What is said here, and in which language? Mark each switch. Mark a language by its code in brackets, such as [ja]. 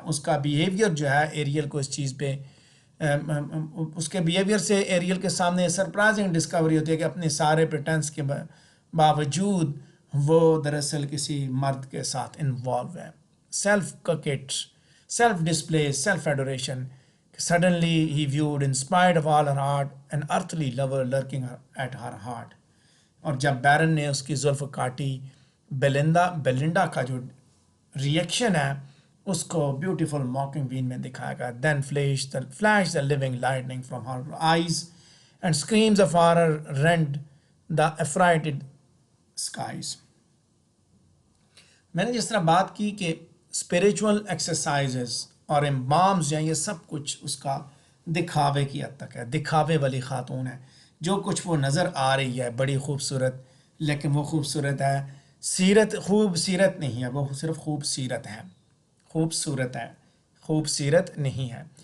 [ur] اس کا بیہیویئر جو ہے ایریل کو اس چیز پہ اس کے بیہیویئر سے ایریل کے سامنے سرپرائزنگ ڈسکوری ہوتی ہے کہ اپنے سارے پریٹنس کے باوجود وہ دراصل کسی مرد کے ساتھ انوالو ہے. [en] Self ککٹ، self display, self adoration. Suddenly he viewed, in spite of all her heart, an earthly lover lurking at her heart. [ur] اور جب بیرن نے اس کی زلف کاٹی، بیلنڈا کا جو ریئیکشن ہے اس کو بیوٹیفل موکنگ بین میں دکھایا گیا. [en] Then flashed the living lightning from her eyes and screams of horror rent the affrighted skies. [ur] میں نے جس طرح بات کی کہ اسپریچول ایکسرسائزز اور امبامز جو ہیں یہ سب کچھ اس کا دکھاوے کی حد تک ہے، دکھاوے والی خاتون ہے. جو کچھ وہ نظر آ رہی ہے بڑی خوبصورت، لیکن وہ خوبصورت ہے سیرت، خوب سیرت نہیں ہے، وہ صرف خوب سیرت ہے، خوبصورت ہے، خوب سیرت نہیں ہے.